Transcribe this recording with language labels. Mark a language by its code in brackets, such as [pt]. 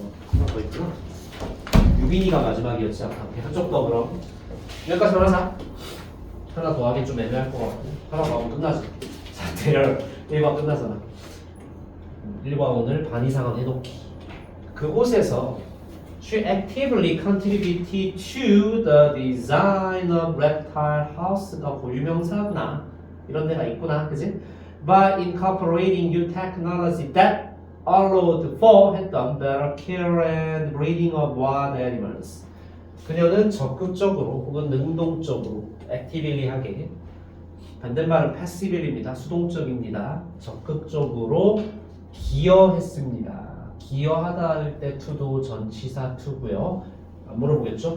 [ko] 하나 더 있구나. 유빈이가 마지막이었지 않나? 한쪽 더 그럼 여기까지만 하자. 하나 더 하긴 좀 애매할 것 같고 하나 더 하면 끝나지. 자, 대열 1번 끝나잖아. 1번 오늘 반 이상은 해놓기. 그곳에서 [en] She actively contributed to the design of reptile house가 [ko] 고유명사구나. 이런 데가 있구나, 그지? [en] By incorporating new technology that allowed for [ko] 했던 [en] better care and breeding of wild animals. [ko] 그녀는 적극적으로 혹은 능동적으로 actively 하게 반대말은 passively입니다. 수동적입니다. 적극적으로 기여했습니다. 기여하다 할 때 to도 전치사 to고요. 안 물어보겠죠?